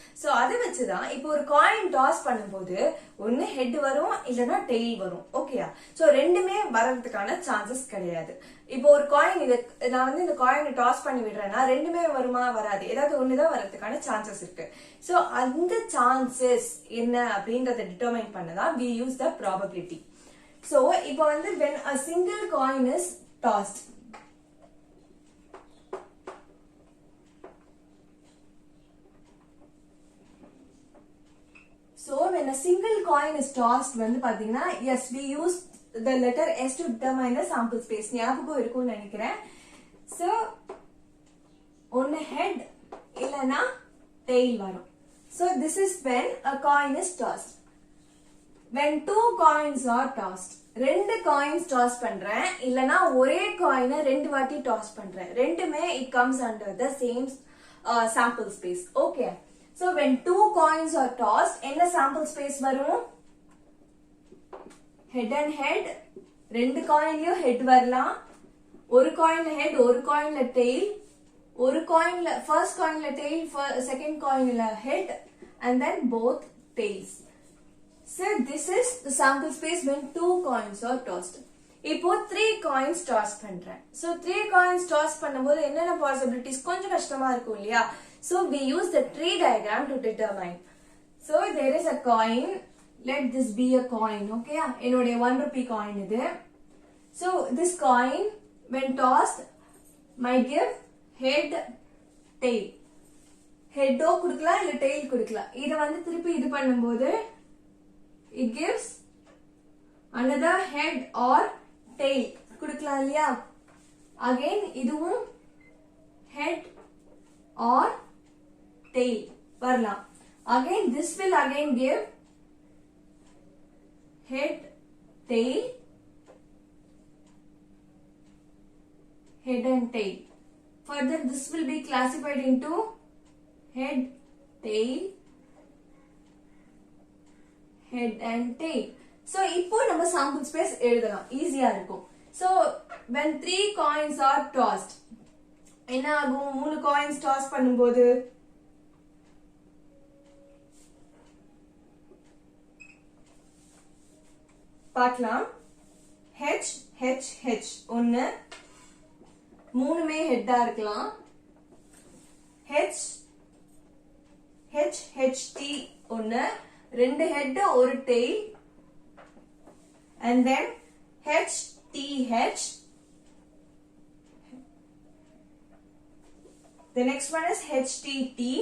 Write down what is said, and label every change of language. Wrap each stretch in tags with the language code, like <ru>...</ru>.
<ta>So அதை வச்சுதான் இப்போ ஒரு காயின் டாஸ் பண்ணும்போது ஒன்னு ஹெட் வரும் இல்லைன்னா டெய்ல் வரும். ஓகேயா? சோ ரெண்டுமே வர்றதுக்கான சான்சஸ் கிடையாது. இப்போ ஒரு காயின் நான் வந்து இந்த காயினை டாஸ் பண்ணி விடுறேன்னா ரெண்டுமே வருமா? வராது. ஏதாவது ஒண்ணுதான் வர்றதுக்கான சான்சஸ் இருக்கு. சோ அந்த சான்சஸ் என்ன அப்படின்றத டிட்டர்மைன் பண்ணதான் we use the probability.</ta> <en>So இப்போ வந்து when a single coin is tossed, so when a single coin is tossed வந்து பாத்தீங்கன்னா, yes, we use the letter S to determine the sample space.</en> <ta>ஞாபகம் இருக்கும்னு நினைக்கிறேன். So ஒன்னு head இல்லனா tail வரும்.</ta> <en>So this is when a coin is tossed. When two coins are tossed, ரெண்டு coins toss பண்றேன் இல்லனா ஒரே காயினை ரெண்டு வாட்டி டாஸ் பண்றேன், ரெண்டுமே it comes under the same sample space. Okay? So when two coins are tossed, என்ன sample space வரும்?</en> <ta>Head and head. ரெண்டு காயின்லயும் ஹெட் வரலாம். ஒரு காயின்ல ஹெட், ஒரு காயின்ல டெய்ல், ஒரு காயின்ல first காயின்ல tail, second காயின்ல head, and then both tails.</ta> <en>So this is the sample space when two coins are tossed.</en> <ta>இப்போ 3 coins toss பண்றேன். So 3 coins toss பண்ணும்போது என்னென்ன possibilities கொஞ்சம் கஷ்டமா இருக்கும் இல்லையா.</ta> <en>So we use the tree diagram to determine. So there is a coin. Let this be a coin. Okay? என்னுடைய 1 rupee coin இது. So this coin when tossed might give head, tail.</en> <ta>Head ஓ குடுக்கலாம் இல்ல tail குடுக்கலாம். இத வந்து திருப்பி இது பண்ணும்போது it gives another head or tail குடுக்கலாம் இல்லையா. Again இதுவும் head or tail வரலாம்.</ta> <en>Again this will again give head, tail, head and tail. Further this will be classified into head, tail, head and tail.</en> <ta>So இப்போ நம்ம sample space எழுதலாம், ஈஸியா இருக்கும்.</ta> <en>So when 3 coins are tossed, என்ன ஆகும்?</en> <ta>3 coins toss பண்ணும்போது பார்க்கலாம். H H H ஒன்னு, மூணுமே ஹெட்டா இருக்கலாம். H H H T ஒன்னு ரெண்டு ஹெட் ஒரு tail and then H T H.</ta> <en>The next one is H T T.</en>